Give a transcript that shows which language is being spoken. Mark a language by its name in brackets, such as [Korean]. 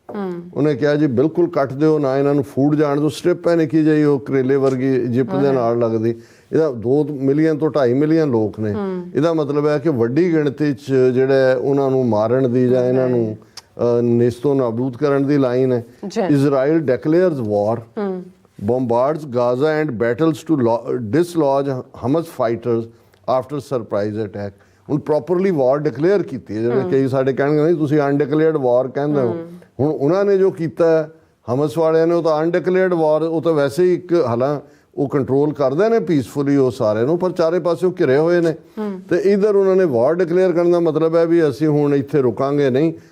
[Punjabi] ਉਹਨੇ ਕਿਹਾ ਜੀ ਬਿਲਕੁਲ ਕੱਟ ਦਿਓ, ਨਾ ਇਹਨਾਂ ਨੂੰ ਫੂਡ ਜਾਣ ਦਿਓ। ਸਟ੍ਰਿਪ ਹੈ ਨਿੱਕੀ ਜਿਹੀ, ਉਹ ਕਰੇਲੇ ਵਰਗੀ ਇਜਿਪਟ ਦੇ ਨਾਲ ਲੱਗਦੀ। ਇਹਦਾ 2 ਮਿਲੀਅਨ ਤੋਂ 2.5 ਮਿਲੀਅਨ ਲੋਕ ਨੇ। ਇਹਦਾ ਮਤਲਬ ਹੈ ਕਿ ਵੱਡੀ ਗਿਣਤੀ 'ਚ ਜਿਹੜਾ ਉਹਨਾਂ ਨੂੰ ਮਾਰਨ ਦੀ ਜਾਂ ਇਹਨਾਂ ਨੂੰ ਨੇਸਤੋ ਨਾਬੂਦ ਕਰਨ ਦੀ ਲਾਈਨ ਹੈ। [English] Israel declares war, bombards Gaza and battles to dislodge Hamas fighters after surprise attack। [Punjabi] ਹੁਣ ਪ੍ਰੋਪਰਲੀ ਵਾਰ ਡਿਕਲੇਅਰ ਕੀਤੀ ਹੈ। ਜਿਵੇਂ ਕਈ ਸਾਡੇ ਕਹਿਣਗੇ ਨਹੀਂ ਤੁਸੀਂ ਅਨਡਿਕਲੇਅਰਡ ਵਾਰ ਕਹਿੰਦੇ ਹੋ। ਹੁਣ ਉਹਨਾਂ ਨੇ ਜੋ ਕੀਤਾ ਹਮਸ ਵਾਲਿਆਂ ਨੇ, ਉਹ ਤਾਂ ਅਨਡਿਕਲੇਅਰਡ ਵਾਰ, ਉਹ ਤਾਂ ਵੈਸੇ ਹੀ ਇੱਕ ਹਾਲਾਂ ਉਹ ਕੰਟਰੋਲ ਕਰਦੇ ਨੇ ਪੀਸਫੁਲੀ ਉਹ ਸਾਰੇ ਨੂੰ, ਪਰ ਚਾਰੇ ਪਾਸੇ ਘਿਰੇ ਹੋਏ ਨੇ। ਤੇ ਇਧਰ ਉਹਨਾਂ ਨੇ ਵਾਰ ਡਿਕਲੇਅਰ ਕਰਨ ਦਾ ਮਤਲਬ ਹੈ ਵੀ ਅਸੀਂ ਹੁਣ ਇੱਥੇ ਰੁਕਾਂਗੇ ਨਹੀਂ।